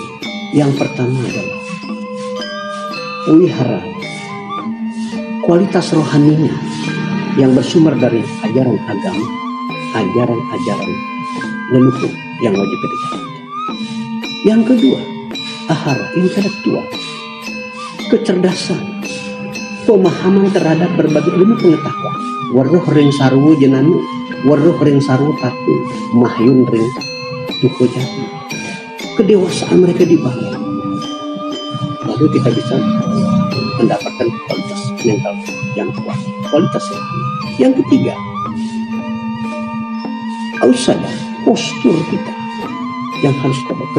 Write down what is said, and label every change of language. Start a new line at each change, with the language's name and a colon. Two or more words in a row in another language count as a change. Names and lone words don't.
Indonesian: Yang pertama adalah pelihara kualitas rohaninya yang bersumber dari ajaran agama, ajaran-ajaran leluhur yang wajib kita jalankan. Yang kedua, ahara intelektual, kecerdasan, pemahaman terhadap berbagai ilmu pengetahuan.
Kawi: Waruh ring sarwu jenanu, waruh ring sarwu tatu, mahyun ring tuku jati.
Indonesian: Kedewasaan mereka dibangun, lalu kita bisa mendapatkan kualitas mental yang kuat, kualitas rohani. Yang ketiga, ausada, postur kita yang harus kita buat.